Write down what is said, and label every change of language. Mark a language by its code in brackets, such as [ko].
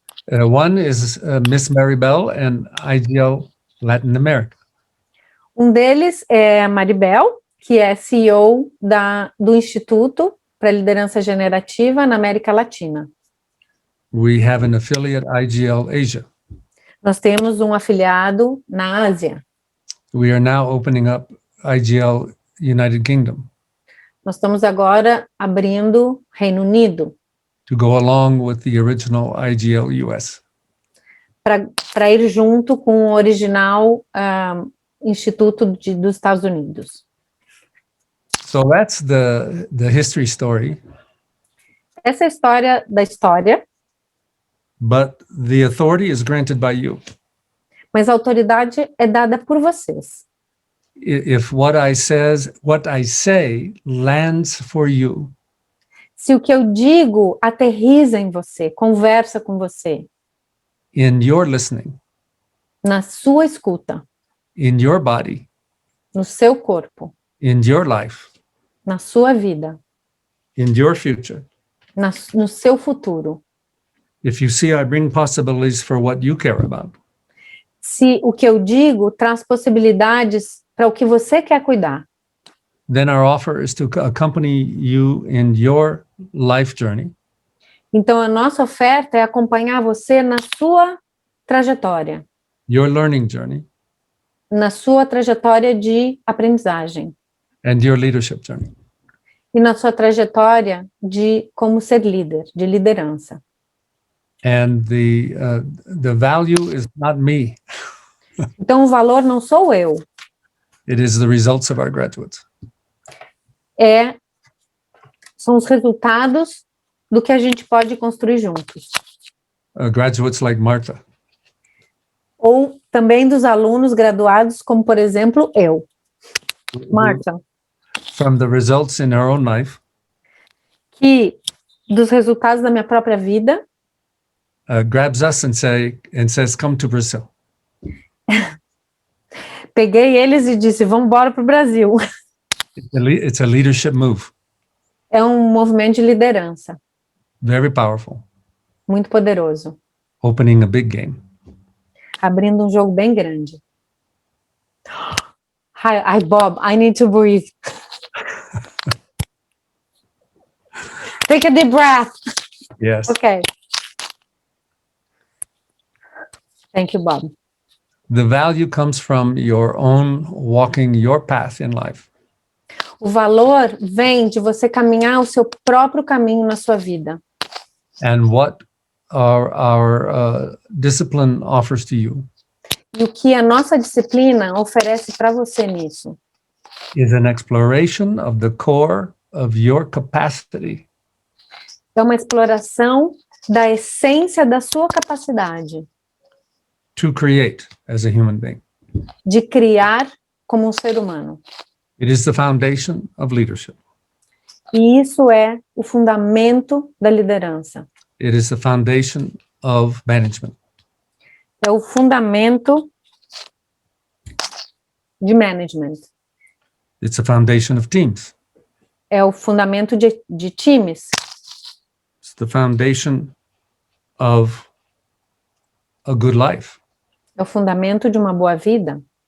[en] One is Miss Maribel and IGL Latin America. [pt] Um deles é a Maribel, que é CEO do Instituto para Liderança Generativa na América Latina. [en] We have an affiliate, IGL Asia. [pt] Nós temos um afiliado na Ásia. [en] We are now opening up IGL United Kingdom [pt] Nós estamos agora abrindo Reino Unido, [en] to go along with the original IGL US. [pt] para ir junto com o original Instituto dos Estados Unidos. [en] So that's the history story, [pt] Essa é a história da história, [en] but the authority is granted by you. [pt] mas a autoridade é dada por vocês. [en] If what I say lands for you, [pt] Se o que eu digo aterriza em você, conversa com você, [en] in your listening, [pt] na sua escuta, [en] in your body, [pt] no seu corpo, [en] in your life, [pt] na sua vida, [en] in your future, [pt] no seu futuro, [en] if you see I bring possibilities for what you care about, [pt] se o que eu digo traz possibilidades para o que você quer cuidar, [en] then our offer is to accompany you in your life journey [pt] então a nossa oferta é acompanhar você na sua trajetória, [en] your learning journey, [pt] na sua trajetória de aprendizagem [en] and your leadership journey. [pt] e na sua trajetória de como ser líder, de liderança. [en] And the value is not me. [pt] Então o valor não sou eu, [en] It is the results of our graduates. [pt] são os resultados do que a gente pode construir juntos. [en] Graduates like Marta, [pt] Ou também dos alunos graduados, como por exemplo eu, Marta, [en] from the results in her own life, [pt] que dos resultados da minha própria vida, [en] grabs us and says, come to Brazil. [pt] peguei eles e disse, vamos embora para o Brasil. [en] It's a leadership move, [pt] É um movimento de liderança, [en] very powerful, [pt] muito poderoso, [en] opening a big game. [pt] abrindo um jogo bem grande. [en] Hi, Bob, I need to breathe. Take a deep breath. Yes. Okay. Thank you, Bob. The value comes from your own walking your path in life. [pt] O valor vem de você caminhar o seu próprio caminho na sua vida. [en] And what our discipline offers to you [pt] E o que a nossa disciplina oferece para você nisso? [en] is an exploration of the core of your capacity [pt] É uma exploração da essência da sua capacidade [en] to create as a human being. [pt] de criar como um ser humano. [en] It is the foundation of leadership. [pt] E isso é o fundamento da liderança. [en] It is the foundation of management. [pt] É o fundamento de management. [en] It's the foundation of teams. [pt] É o fundamento de times. [en] It's the foundation of a good life. [pt] É o fundamento de uma boa vida.